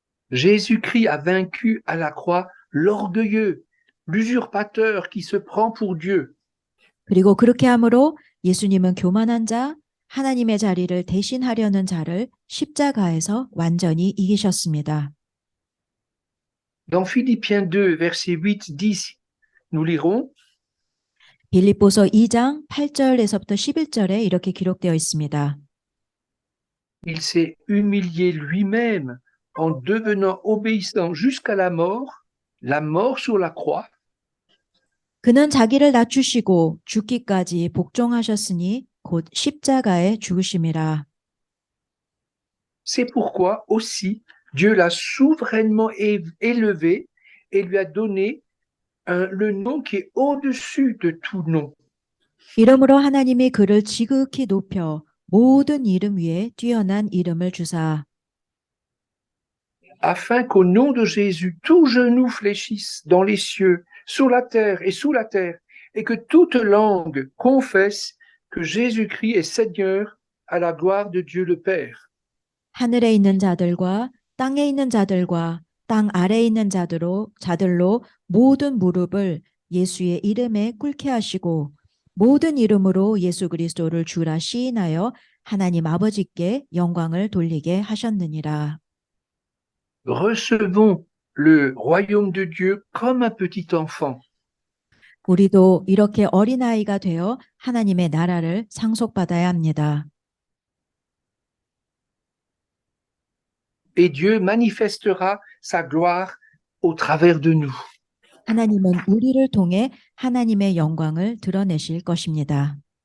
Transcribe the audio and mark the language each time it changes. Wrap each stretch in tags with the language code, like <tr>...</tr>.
<fr>Jésus-Christ a vaincu à la croix l'orgueilleux, l'usurpateur qui se prend pour Dieu.</fr> <ko>그리고 그렇게 함으로 예수님은 교만한 자, 하나님의 자리를 대신하려는 자를 십자가에서 완전히 이기셨습니다.</ko> <fr>Dans Philippiens 2, versets 8-10, nous lirons</fr> <ko>빌립보서 2장 8절에서부터 11절에 이렇게 기록되어 있습니다.</ko> <fr>Il s'est humilié lui-même en devenant obéissant jusqu'à la mort sur la croix.</fr> <ko>그는 자기를 낮추시고 죽기까지 복종하셨으니 곧 십자가에 죽으심이라.</ko> <fr>C'est pourquoi aussi Dieu l'a souverainement élevé et lui a donné le nom qui est au-dessus de tout nom.</fr> <ko>이러므로 하나님이 그를 지극히 높여 모든 이름 위에 뛰어난 이름을 주사</ko> <fr>Afin qu'au nom de Jésus, tout genou fléchisse dans les cieux, sur la terre et sous la terre, et que toute langue confesse que Jésus-Christ est Seigneur à la gloire de Dieu le Père.</fr> <ko>하늘에 있는 자들과 땅에 있는 자들과 땅 아래에 있는 자들로 모든 무릎을 예수의 이름에 꿇게 하시고 모든 이름으로 예수 그리스도를 주라 시인하여 하나님 아버지께 영광을 돌리게 하셨느니라.</ko> <fr>Recevons le royaume de Dieu comme un petit enfant.</fr> <ko>우리도 이렇게 어린아이가 되어 하나님의 나라를 상속받아야 합니다.</ko> <fr>Et Dieu manifestera sa gloire au travers de nous.</fr> <ko>하나님은 우리를 통해 하나님의 영광을 드러내실 것입니다.</ko>